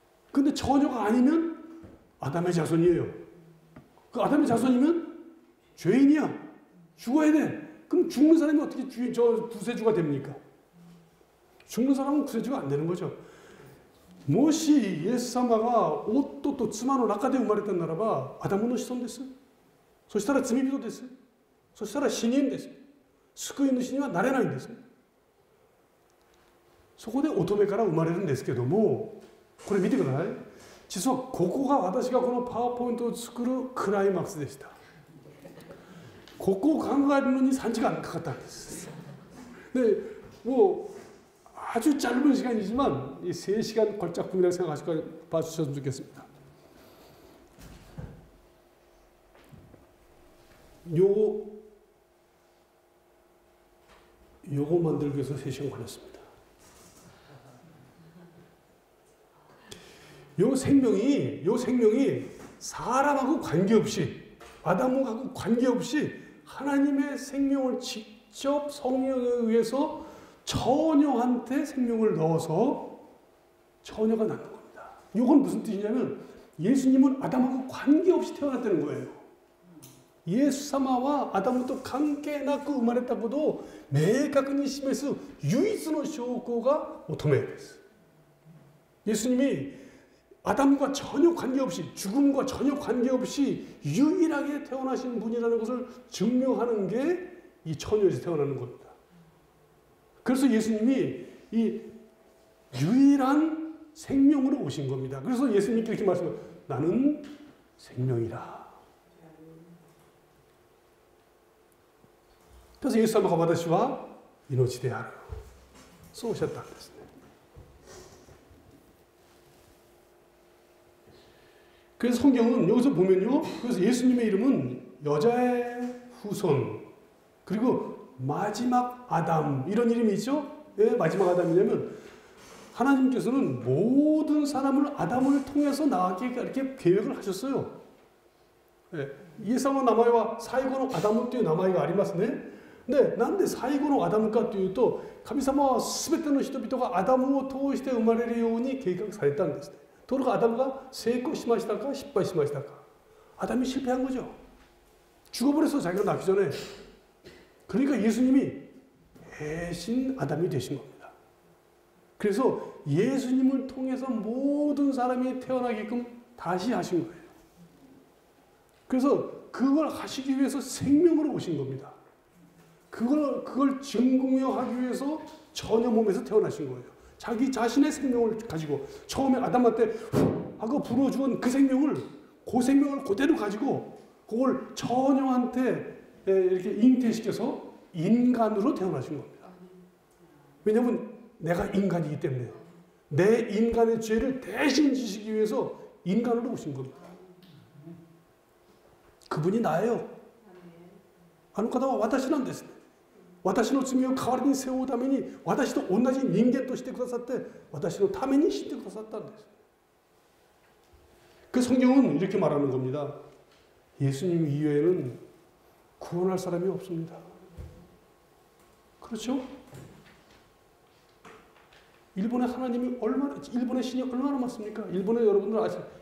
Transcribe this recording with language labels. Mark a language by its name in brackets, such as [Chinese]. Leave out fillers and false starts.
[Korean] 근데 처녀가 아니면 아담의 자손이에요. 그 아담의 자손이면 죄인이야. 죽어야 돼. 그럼 죽는 사람이 어떻게 구세주가 됩니까? 죽는 사람은 구세주가 안 되는 거죠. [Japanese] 모시 예수様が夫と妻の中で生まれたならばアダムの子孫です。そしたら罪人です。そしたら死人です。救い主にはなれないんです。そこで乙女から生まれるんですけども、これ見てください。実はここが私がこのパワーポイントを作るクライマックスでした。ここを考えるのに3時間かかったんです。で、もう [Korean] 아주 짧은 시간이지만 이 3시간 걸작품이라고 생각하시고 봐주셨으면 좋겠습니다. 요거 만들기 위해서 3시간 걸렸습니다. 요 생명이 사람하고 관계없이 아담하고 관계없이 하나님의 생명을 직접 성령에 의해서 처녀한테 생명을 넣어서 처녀가 낳는 겁니다. 이건 무슨 뜻이냐면 예수님은 아담하고 관계없이 태어났다는 거예요. [Japanese] 예수様は 아담과 관계なく生まれたことを明確に示す唯一の証拠が乙女です. [Korean] 예수님이 아담과 전혀 관계없이 죽음과 전혀 관계없이 유일하게 태어나신 분이라는 것을 증명하는 게 이 처녀에서 태어나는 겁니다. 그래서 예수님이 이 유일한 생명으로 오신 겁니다. 그래서 예수님께 이렇게 말씀해요. 나는 생명이라. 그래서 [Japanese] 예수様が私は命である。そうおっしゃったんですね。 [Korean] 그래서 성경은 여기서 보면요. 그래서 예수님의 이름은 여자의 후손 그리고 마지막 아담 이런 이름이 있죠. 왜 마지막 아담이냐면 하나님께서는 모든 사람을 아담을 통해서 나가게 이렇게 계획을 하셨어요. [Japanese] イエス様の名前は最後のアダムという名前がありますね。で、なんで最後のアダムかというと、神様はすべての人々がアダムを通して生まれるように計画されたんですね。ところがアダムが成功しましたか失敗しましたか。 [Korean] アダム실패한 거죠. 죽어버렸어 자기가 낳기 전에. 그러니까 예수님이 대신 아담이 되신 겁니다. 그래서 예수님을 통해서 모든 사람이 태어나게끔 다시 하신 거예요. 그래서 그걸 하시기 위해서 생명으로 오신 겁니다. 그걸 증명하기 위해서 전혀 몸에서 태어나신 거예요. 자기 자신의 생명을 가지고 처음에 아담한테 후 하고 불어주은 그 생명을 그 생명을 그대로 가지고 그걸 처녀한테 이렇게 잉태시켜서 인간으로 태어나신 겁니다. 왜냐하면 내가 인간이기 때문에 내 인간의 죄를 대신 지시기 위해서 인간으로 오신 겁니다. 그분이 나예요. [Japanese] あの方は私なんですね。私の罪を代わりに背負うために私と同じ人間としてくださって私のために死んでくださったんです。 [Korean] 그 성경은 이렇게 말하는 겁니다. 예수님 이외에는 구원할 사람이 없습니다. 그렇죠? 일본의 하나님이 얼마나, 일본의 신이 얼마나 많습니까? 일본에 여러분들 아시죠?